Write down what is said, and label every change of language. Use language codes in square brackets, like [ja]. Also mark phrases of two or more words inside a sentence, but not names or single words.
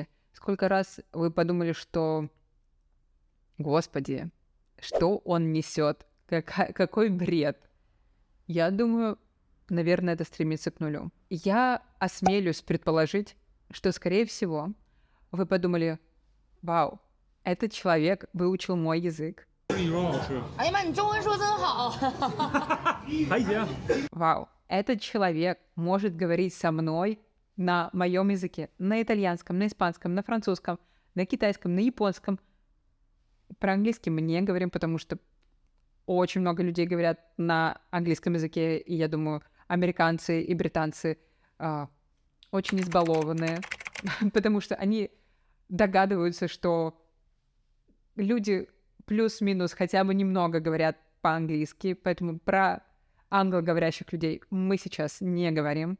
[ru] Сколько раз вы подумали, что, Господи, что он несет? Какой бред? Я думаю, наверное, это стремится к нулю. Я осмелюсь предположить, что, скорее всего, вы подумали, вау, этот человек выучил мой язык. [zh] 英语老师，哎呀妈，你中文说真好！还行。 [ru] Вау, этот человек может говорить со мной на моем языке, на итальянском, на испанском, на французском, на китайском, на японском. Про английский мы не говорим, потому что очень много людей говорят на английском языке, и я думаю, американцы и британцы очень избалованные, потому что они догадываются, что люди плюс-минус хотя бы немного говорят по-английски, поэтому про англоговорящих людей мы сейчас не говорим.